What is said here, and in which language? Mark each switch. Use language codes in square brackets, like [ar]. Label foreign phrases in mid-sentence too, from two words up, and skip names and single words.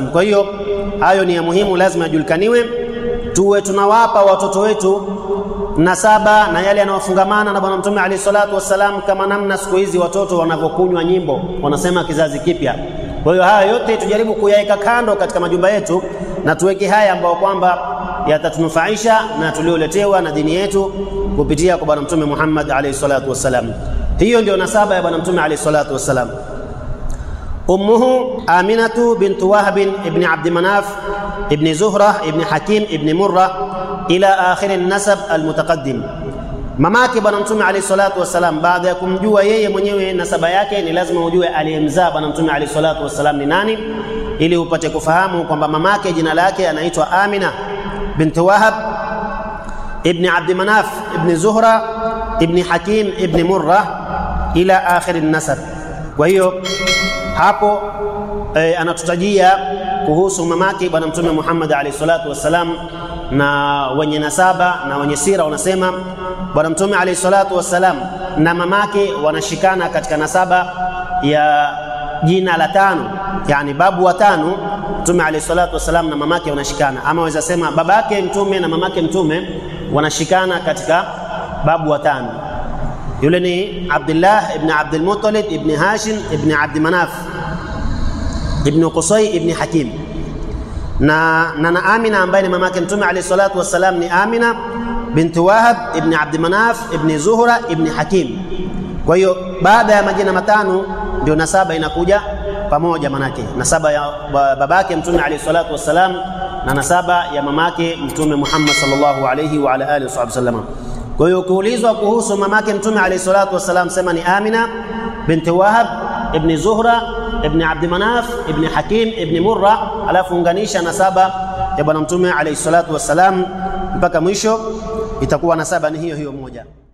[sw] Kwa hiyo hayo ni ya muhimu, lazima yajulikaniwe, tuwe tunawapa watoto wetu nasaba na yale yanayofungamana na bwana mtume [ar] عليه الصلاة والسلام, [sw] kama namna siku hizi watoto wanavyokunywa nyimbo, wanasema kizazi kipya. Kwa hiyo haya yote tujaribu kuyaweka kando katika majumba yetu, na tuweke haya ambao kwamba yatatunufaisha na tulioletewa na dini yetu kupitia kwa bwana mtume Muhammad [ar] عليه الصلاة والسلام. [sw] Hiyo ndio nasaba ya bwana mtume [ar] عليه الصلاة والسلام. أمه آمنة بنت وهب بن عبد مناف بن زهرة بن حكيم بن مرة إلى آخر النسب المتقدم. [sw] Mamake bwana mtume [ar] عليه الصلاة والسلام, [sw] baada ya kumjua yeye mwenyewe nasaba yake, ni lazima ujue aliyemzaa bwana mtume [ar] عليه الصلاة والسلام [sw] ni nani, ili upate kufahamu kwamba mamake jina lake anaitwa Amina bint Wahb ibn Abd Manaf ibn Zuhra ibn Hakim ibn Murra [ar] إلى آخر النسب. [sw] Kwa hiyo hapo anatutajia kuhusu mamake bwana mtume Muhammad [ar] عليه الصلاة والسلام, [sw] na wenye nasaba na wenye sira wanasema bwana mtume [ar] عليه الصلاة والسلام [sw] na mamake wanashikana katika nasaba ya jina la 5, yani babu wa 5. Mtume [ar] عليه الصلاة والسلام [sw] na mamake wanashikana, ama waweza sema babake mtume na mamake mtume wanashikana katika babu wa 5. Yule ni Abdullah ibn Abdul Muttalib ibn Hashim ibn Abd Manaf ibn Qusay ibn Hakim. Na Amina ambaye ni mamake mtume [ar] عليه الصلاة والسلام [sw] ni Amina bint Wahb ibn Abd Manaf ibn Zuhra ibn Hakim. Kwa hiyo baada ya majina 5 ndio nasaba inakuja pamoja, manake nasaba ya babake mtume [ar] عليه الصلاة والسلام [sw] na nasaba ya mamake mtume Muhammad [ar] صلى الله عليه وعلى آله وسلم. [sw] Kwa hiyo ukiulizwa kuhusu mamake mtume [ar] عليه الصلاة والسلام, [sw] sema ni Amina bint Wahb ibn Zuhra ibn Abd Manaf ibn Hakim ibn Murra, alafu unganisha nasaba ya bwana mtume [ar] عليه الصلاة والسلام [sw] mpaka mwisho, itakuwa nasaba ni hiyo moja.